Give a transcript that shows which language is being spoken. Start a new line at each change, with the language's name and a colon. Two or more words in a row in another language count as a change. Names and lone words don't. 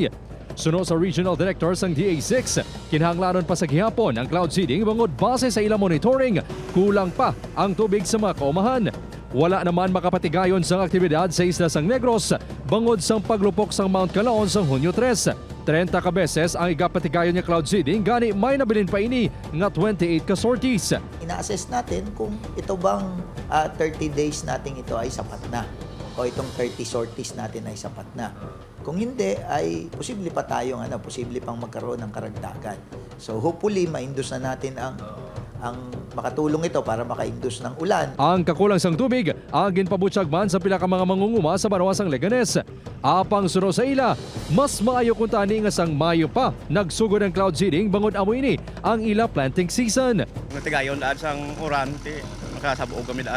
Hiligaynon: Suno sa
English: Regional Director
Hiligaynon: sang DA-6, kinahanglanon pa sa gihapon ang
English: cloud seeding
Hiligaynon: bangod base sa ilang monitoring, kulang pa ang tubig sa mga kaumahan. Wala naman makapatigayon sang aktibidad sa isla sang Negros bangod sang paglupok sang Mount Calaon sang Hunyo 3. 30 ka beses ang igapatigayon niya
English: cloud seeding
Hiligaynon: gani may nabilin pa ini nga 28 ka sorties.
Filipino: Ina-assess natin kung ito bang 30 days natin ito ay sapat na o itong 30 sorties natin ay sapat na. Kung hindi ay posible pa tayong posible pang magkaroon ng karagdagan.
English: So hopefully
Filipino: ma-induce na natin ang makatulong ito para maka-induce ng ulan.
Hiligaynon: Ang kakulang sang tubig, ang ginpabutyag man sa pila ka mga mangunguma sa Banawasang Leganes. Apang suno sa ila, mas maayo kung tani nga sang Mayo pa nagsugod ang
English: cloud seeding
Hiligaynon: bangod amo ini ang ila
English: planting season.
Hiligaynon: Nagtigayon daan sang uran, makasabog kami daan.